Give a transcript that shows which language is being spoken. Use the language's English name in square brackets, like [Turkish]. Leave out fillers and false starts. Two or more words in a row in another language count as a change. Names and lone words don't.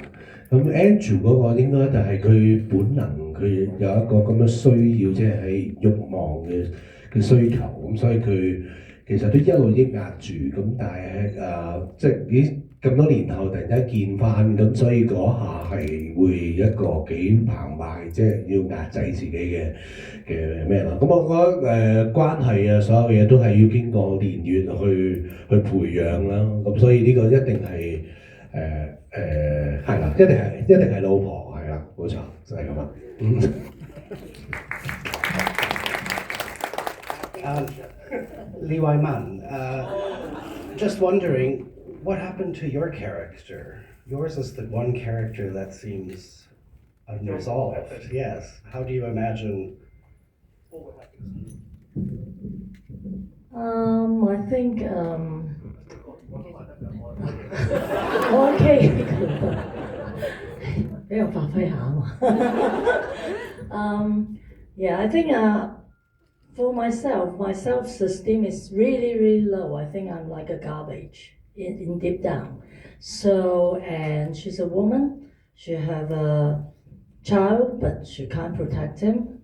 [Cantonese] 咁 Andrew 嗰個應該就係佢本能，佢有一個咁嘅需要，即係喺慾望嘅需求，咁所以佢其實都一路抑壓住，咁但係即係咁多年後突然間見翻，咁所以嗰下係會一個幾澎湃，即係要壓制自己嘅咩啦。咁我覺得關係啊，所有嘢都係要經過年月去培養啦。咁所以呢個一定係係啦，一定係老婆係啦，冇錯就係咁啦。 [English] Lee Wai-man, just wondering, what happened to your character? Yours is the one character that seems unresolved. Yes. How do you imagine? I think [Cantonese] 我 OK 俾我發揮下啊嘛。 [English] Yeah, I think for myself, my self-esteem is really, really low. I think I'm like a garbage in deep down. So, and she's a woman. She have a child, but she can't protect him.